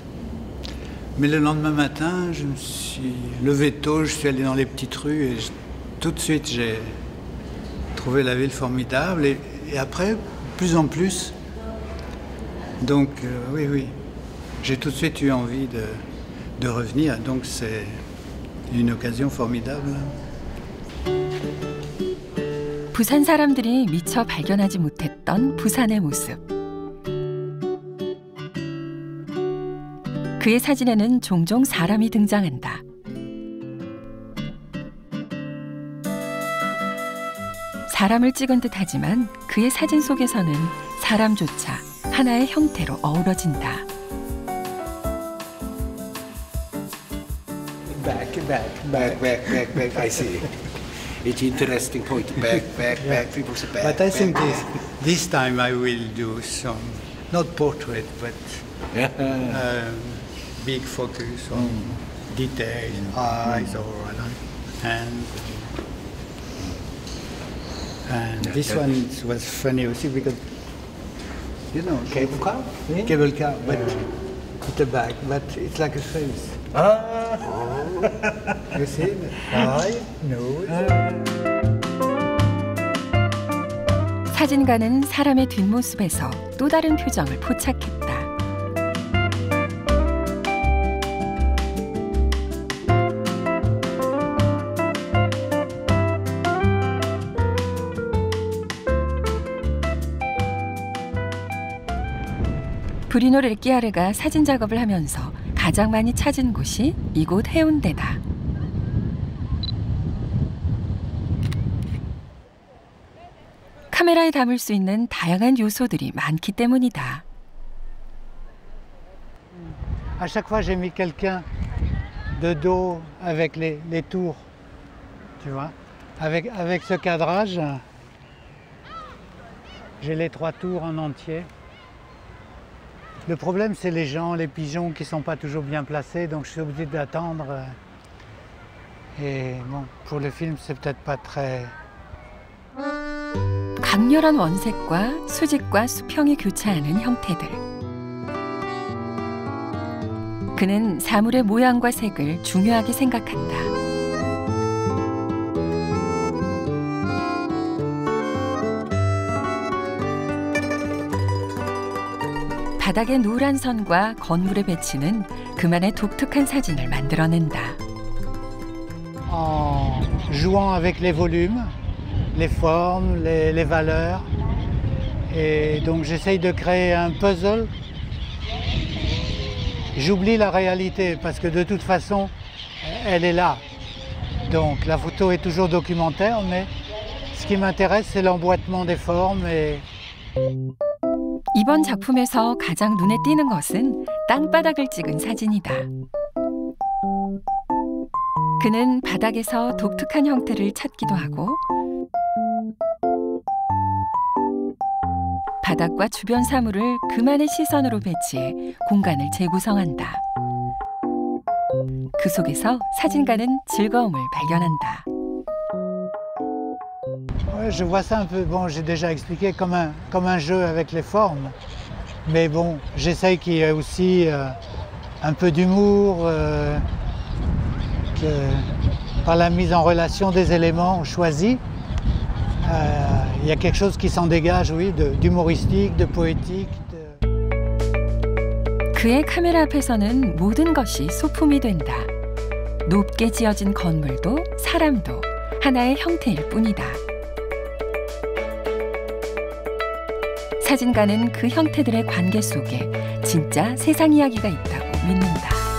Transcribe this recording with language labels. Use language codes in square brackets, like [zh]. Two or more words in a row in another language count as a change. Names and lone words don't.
[fr] Mais le lendemain matin, je me suis levé tôt, je suis allé dans les petites rues et tout de suite, j'ai trouvé la ville formidable. Et après, plus en plus. Donc, oui, j'ai tout de suite eu envie de revenir. Donc, c'est une occasion formidable. [ko] 부산 사람들이 미처 발견하지 못했던 부산의 모습. 그의 사진에는 종종 사람이 등장한다. 사람을 찍은 듯하지만 그의 사진 속에서는 사람조차 하나의 형태로 어우러진다. [en] Back. I see. It's interesting point. Back. People say back. But I think this time I will do some, not portrait, but big focus on details, eyes or hands. And this one was funny also because, you know, cable car, but with a bag, but it's like a face. You see, eye, nose. [ko] 사진가는 사람의 뒷모습에서 또 다른 표정을 포착했다. 브리노 레키아르가 사진 작업을 하면서 가장 많이 찾은 곳이 이곳 해운대다. 카메라에 담을 수 있는 다양한 요소들이 많기 때문이다. [fr] À chaque fois, j'ai mis quelqu'un de dos avec les tours, tu vois. Avec ce cadrage, j'ai les 3 tours en entier. Le problème, c'est les gens, les pigeons qui ne sont pas toujours bien placés, donc je suis obligé d'attendre. Et bon, pour le film, c'est peut-être pas très... [ko] 강렬한 원색과 수직과 수평이 교차하는 형태들. 그는 사물의 모양과 색을 중요하게 생각한다. 바닥의 노란 선과 건물의 배치는 그만의 독특한 사진을 만들어낸다. [fr] En jouant avec les volumes, les formes, les valeurs, et donc j'essaye de créer un puzzle. J'oublie la réalité parce que de toute façon, elle est là. Donc la photo est toujours documentaire, mais ce qui m'intéresse, c'est l'emboîtement des formes et... [ko] 이번 작품에서 가장 눈에 띄는 것은 땅바닥을 찍은 사진이다. 그는 바닥에서 독특한 형태를 찾기도 하고 바닥과 주변 사물을 그만의 시선으로 배치해 공간을 재구성한다. 그 속에서 사진가는 즐거움을 발견한다. [fr] Ouais, je vois ça un peu, bon, j'ai déjà expliqué comme un jeu avec les formes, mais bon, j'essaye qu'il y ait aussi un peu d'humour, par la mise en relation des éléments choisis, il y a quelque chose qui s'en dégage, oui, d'humoristique, de poétique. [ko] 그의 카메라 앞에서는 모든 것이 소품이 된다. 높게 지어진 건물도 사람도 하나의 형태일 뿐이다. 사진가는 그 형태들의 관계 속에 진짜 세상 이야기가 있다고 믿는다.